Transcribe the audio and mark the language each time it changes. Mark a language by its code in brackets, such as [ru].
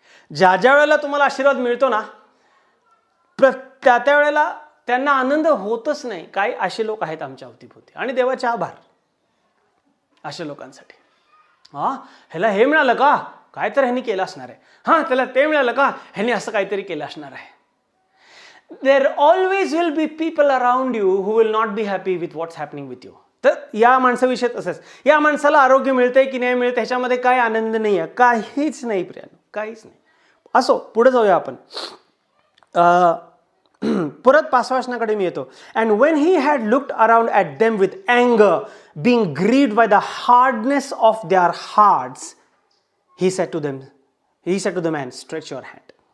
[mr] ज्या वेळेला तुम्हाला आशीर्वाद मिळतो ना त्या वेळेला त्यांना आनंद होतच नाही. काही असे लोक आहेत आमच्या अवतीभोवती आणि देवाचे आभार अशा लोकांसाठी. ह्याला हे मिळालं का, काय तर ह्यांनी केलं असणार आहे. त्याला ते मिळालं का, ह्यांनी असं काहीतरी केलं असणार आहे. [en] There always will be people around you who will not be happy with what's happening with you. [mr] तर या माणसाविषयी तसंच, या माणसाला आरोग्य मिळतंय की नाही मिळतं ह्याच्यामध्ये काय आनंद नाही आहे, काहीच नाही प्रियानो, काहीच नाही. असो पुढे जाऊया आपण. परत 5व्या वचनाकडे मी येतो. [en] And when he had looked around at them with अँगर, being grieved by the hardness of their hearts, he said to the man, stretch your hand.